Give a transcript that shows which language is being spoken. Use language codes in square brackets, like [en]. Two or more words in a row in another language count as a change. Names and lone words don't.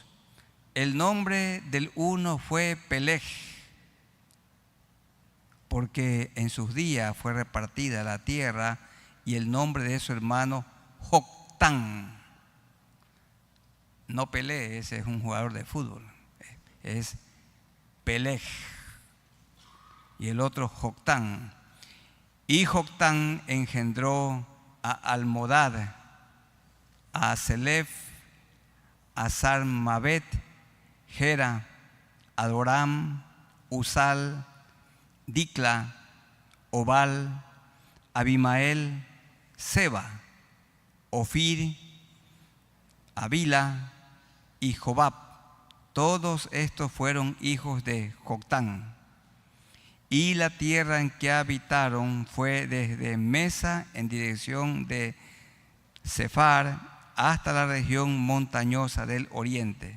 [es] El nombre del uno fue Peleg, porque en sus días fue repartida la tierra, y el nombre de su hermano Joctán. No Pelé, ese es un jugador de fútbol, es Peleg. Y el otro Joctán. Y Joctán engendró a Almodad, a Selef, a Sarmabet, Gera, Adoram, Usal, Dicla, Obal, Abimael, Seba, Ofir, Avila y Jobab. Todos estos fueron hijos de Joctán. Y la tierra en que habitaron fue desde Mesa en dirección de Sefar hasta la región montañosa del oriente.